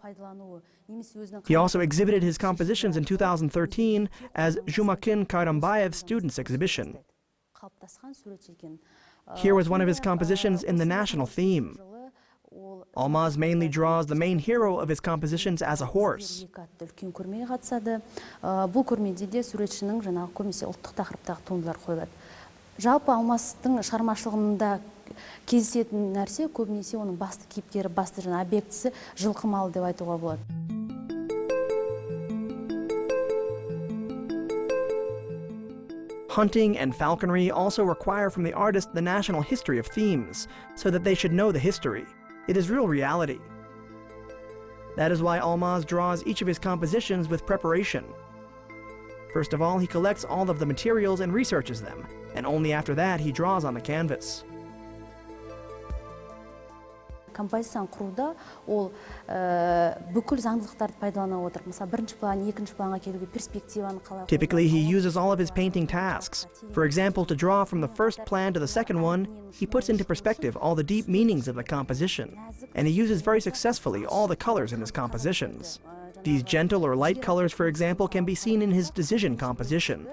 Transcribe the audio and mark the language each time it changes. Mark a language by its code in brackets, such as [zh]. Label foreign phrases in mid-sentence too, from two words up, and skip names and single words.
[en] He also exhibited his compositions in 2013 as Jumakin Kairambayev's Students' Exhibition. Here was one of his compositions in the national theme. Almaz mainly draws the main hero of his compositions as a horse. [kk] Бұл көрмеде де суретшінің жаңағы көбінесе ұлттық тақырыптағы туындылар қойылады. Жалпы Алмастың шығармашылығында кездесетін нәрсе көбінесе оның басты кейіпкері, басты жаңа объектісі жылқы малы деп айтуға болады. [en] Hunting and falconry also require from the artist the national history of themes, so that they should know the history. It is real reality. That is why Almaz draws each of his compositions with preparation. First of all, he collects all of the materials and researches them, and only after that he draws on the canvas. [kk] Композицияны құруда ол бүкіл заңдылықтарды пайдалана отырып, мысалы бірінші план, екінші планға келуге перспективаны қалай. [en] Typically, he uses all of his painting tasks. For example, to draw from the first plan to the second one, he puts into perspective all the deep meanings of the composition, and he uses very successfully all the colors in his compositions. These gentle or light colors, for example, can be seen in his Decision composition.